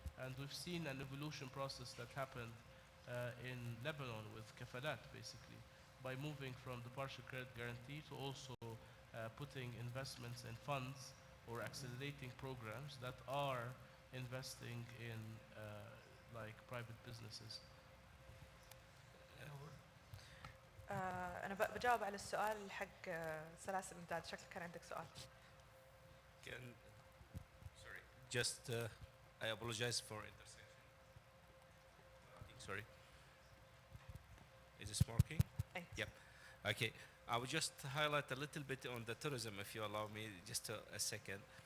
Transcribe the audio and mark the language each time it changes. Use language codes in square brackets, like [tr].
[en] And we've seen an evolution process that happened in Lebanon with Kafalah, basically, by moving from the partial credit guarantee to also putting investments in funds or accelerating programs that are investing in like private businesses. [ar] أنا بجاوب على السؤال حق سلاسل الإمداد. شكلك كان عندك سؤال. [en] Sorry, just I apologize for intersection. Sorry. Is this working? [ar] أي. [en] Yep. Okay. I will just highlight a little bit on the tourism, if you allow me, just a second.